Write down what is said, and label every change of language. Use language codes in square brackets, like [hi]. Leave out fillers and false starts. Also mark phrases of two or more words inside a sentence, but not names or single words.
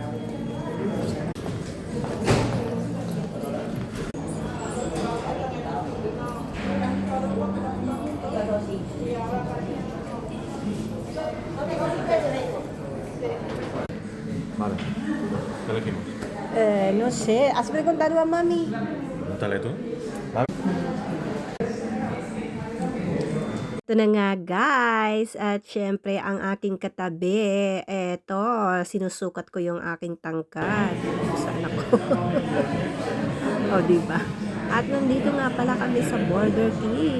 [es] Vale. ¿Qué elegimos? No sé, ¿has preguntado a mami? Pregúntale tú. Vale. [tl] Ito na nga guys, at syempre ang aking katabi, eto, sinusukat ko yung aking tangkad. Saan ako? O, diba? At nandito nga pala kami sa Burger King.